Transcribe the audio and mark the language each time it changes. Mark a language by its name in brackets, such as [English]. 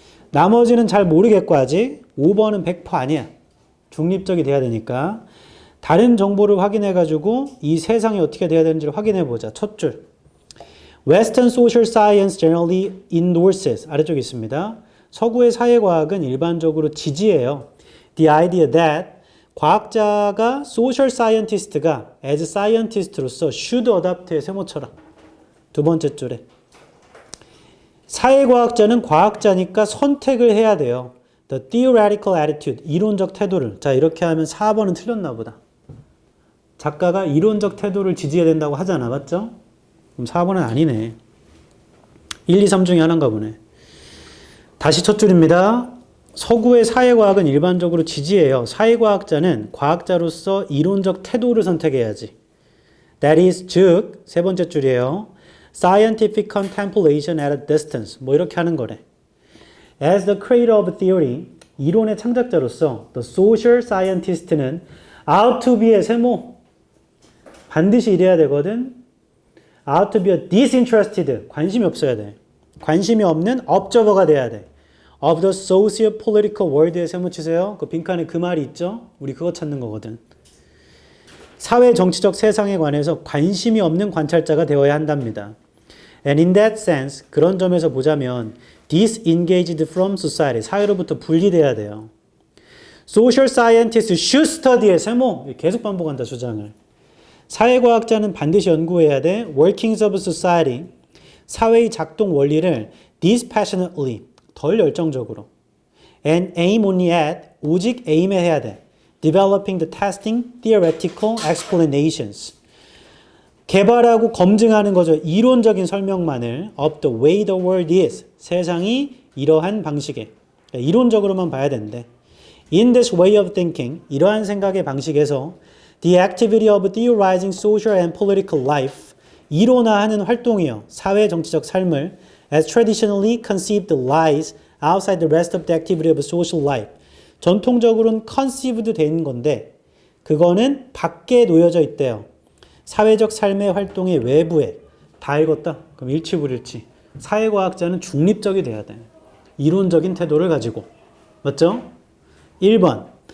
[Korean] 나머지는 잘 모르겠고 아직. 5번은 100% 아니야. 중립적이 돼야 되니까. 다른 정보를 확인해가지고 이 세상이 어떻게 돼야 되는지를 확인해보자. [English] 첫 줄. Western social science generally endorses. [Korean] 아래쪽에 있습니다. 서구의 사회과학은 일반적으로 지지해요. [English] The idea that 과학자가 social scientist가 as scientist로서 should adopt의 세모처럼. [Korean] 두 번째 줄에. 사회과학자는 과학자니까 선택을 해야 돼요. [English] The theoretical attitude. [Korean] 이론적 태도를. 자, 이렇게 하면 4번은 틀렸나 보다. 작가가 이론적 태도를 지지해야 된다고 하잖아. 맞죠? 그럼 4번은 아니네. 1, 2, 3 중에 하나인가 보네. 다시 첫 줄입니다. 서구의 사회과학은 일반적으로 지지해요. 사회과학자는 과학자로서 이론적 태도를 선택해야지. [English] That is, [Korean] 즉, 세 번째 줄이에요. [English] Scientific contemplation at a distance. 뭐 이렇게 하는 거래. As the creator of theory, [Korean] 이론의 창작자로서 [English] the social scientist는 ought to be의 세모. [Korean] 반드시 이래야 되거든. ought to be a disinterested. 관심이 없어야 돼. 관심이 없는 observer가 돼야 돼. [English] of the socio-political world에 세모 치세요. [Korean] 그 빈칸에 그 말이 있죠? 우리 그거 찾는 거거든. 사회 정치적 세상에 관해서 관심이 없는 관찰자가 되어야 한답니다. [English] And in that sense, [Korean] 그런 점에서 보자면 disengaged from society, 사회로부터 분리돼야 돼요. [English] Social scientists should study의 세모, 계속 반복한다 주장을. [Korean] 사회과학자는 반드시 연구해야 돼. [English] Workings of society, [Korean] 사회의 작동 원리를 dispassionately, 덜 열정적으로. [English] And aim only at, 오직 aim에 해야 돼. Developing the testing theoretical explanations. [Korean] 개발하고 검증하는 거죠. [English] 이론적인 설명만을 of the way the world is. [Korean] 세상이 이러한 방식에. 이론적으로만 봐야 되는데. [English] In this way of thinking, [Korean] 이러한 생각의 방식에서 [English] the activity of theorizing social and political life, [Korean] 이론화하는 활동이요. [English] 사회 정치적 삶을 as traditionally conceived lies outside the rest of the activity of social life. [Korean] 전통적으로는 conceived 된 건데 그거는 밖에 놓여져 있대요. 사회적 삶의 활동의 외부에. 다 읽었다? 그럼 일치불일치. 사회과학자는 중립적이 돼야 돼. 이론적인 태도를 가지고. 맞죠? 1번.